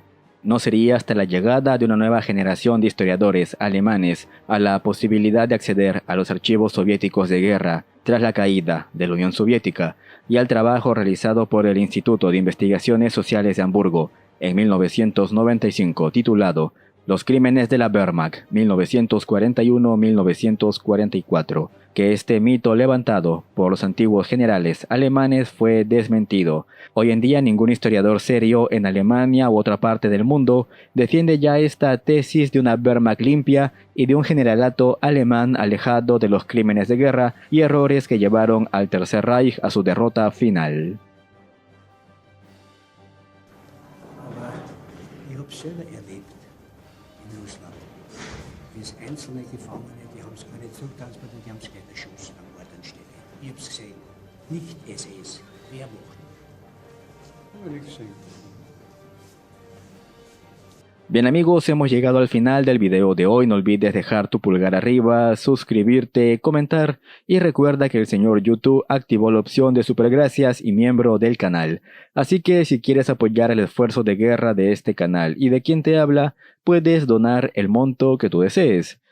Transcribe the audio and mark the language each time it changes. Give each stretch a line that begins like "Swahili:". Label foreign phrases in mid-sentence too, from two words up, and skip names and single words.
Spanish: No sería hasta la llegada de una nueva generación de historiadores alemanes a la posibilidad de acceder a los archivos soviéticos de guerra tras la caída de la Unión Soviética y al trabajo realizado por el Instituto de Investigaciones Sociales de Hamburgo en 1995 titulado Los crímenes de la Wehrmacht, 1941-1944, que este mito levantado por los antiguos generales alemanes fue desmentido. Hoy en día ningún historiador serio en Alemania u otra parte del mundo defiende ya esta tesis de una Wehrmacht limpia y de un generalato alemán alejado de los crímenes de guerra y errores que llevaron al Tercer Reich a su derrota final.
German: Bis einzelne Gefangene, die haben es gar nicht zurücktransportiert, die haben es gleich erschossen am Ort und Stelle. Ich hab's gesehen. Nicht SS, Wehrmacht. Aber nichts gesehen.
Spanish: Bien amigos, hemos llegado al final del video de hoy. No olvides dejar tu pulgar arriba, suscribirte, comentar y recuerda que el señor YouTube activó la opción de supergracias y miembro del canal. Así que si quieres apoyar el esfuerzo de guerra de este canal y de quien te habla, puedes donar el monto que tú desees.